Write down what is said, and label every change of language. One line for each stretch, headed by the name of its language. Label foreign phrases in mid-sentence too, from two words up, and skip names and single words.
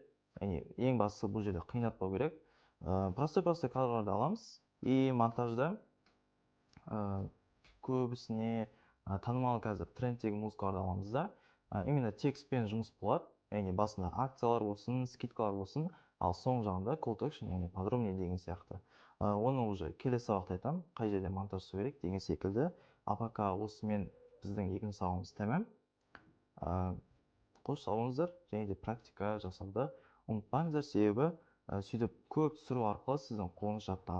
Kazakh: Ең бастысы бұл жерде қиындатпау керек. Простой кадрларды аламыз. И монтажда көбісіне танымал қазір трендтегі музыкаларды аламыз да. Именно текстпен жұмыс болады. Басында акциялар болсын, скидкалар болсын, ал соң жағында
English: call to action,
Kazakh: подробнее деген сияқты. Оны уже келесі сабақта айтамын, қай жерде монтаж жасау керек деген секілді.
Russian: А пока
Kazakh: осымен біздің екінші сабағымыз тәмам. Қош сау болыңыздар, және де практика жасауды ұмытпаңыздар, себебі сөйтіп көп түсіру арқылы сіздің қолыңыз жаттығады.